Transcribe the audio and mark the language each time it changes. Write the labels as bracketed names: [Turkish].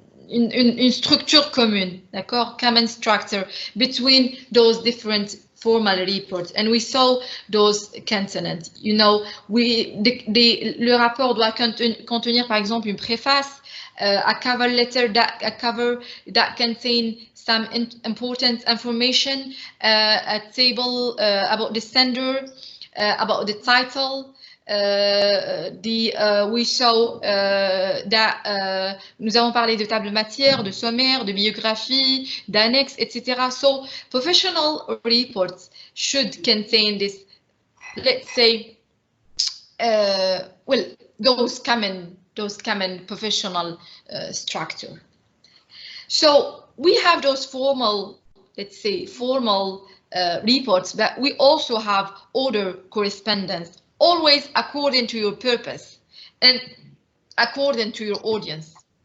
[French] une structure commune, d'accord? [English] Common structure between those different formal reports, and we saw those consonants. You know, [French] le rapport doit contenir par exemple une préface, [English] a cover letter that contain some important information, a table about the sender, about the title. We saw that [French] nous avons parlé de table matière, de sommaire, de biographie, d'annexe, etc. [English] So professional reports should contain this, let's say, well, those common professional structure. So we have those formal, let's say, formal reports, but we also have other correspondence, always according to your purpose and according to your audience.